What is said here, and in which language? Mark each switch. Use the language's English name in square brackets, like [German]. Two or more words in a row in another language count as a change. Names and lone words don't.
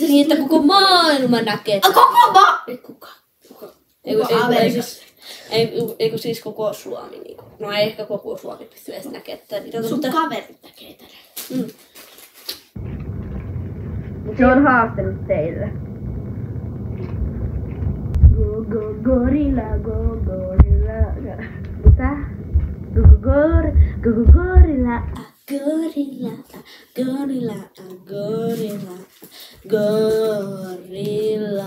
[Finnish] Niin, että koko maailma näkee. Eikö siis koko Suomi niinku. No ei ehkä koko Suomi pysty edes näkemään tätä videota. Sun kaverit näkee tänne. Se on haastanut teille. [English] Go go gorilla, go gorilla. [Finnish] Mitä? [English] Go gorilla, gorilla, gorilla, gorilla, gorilla.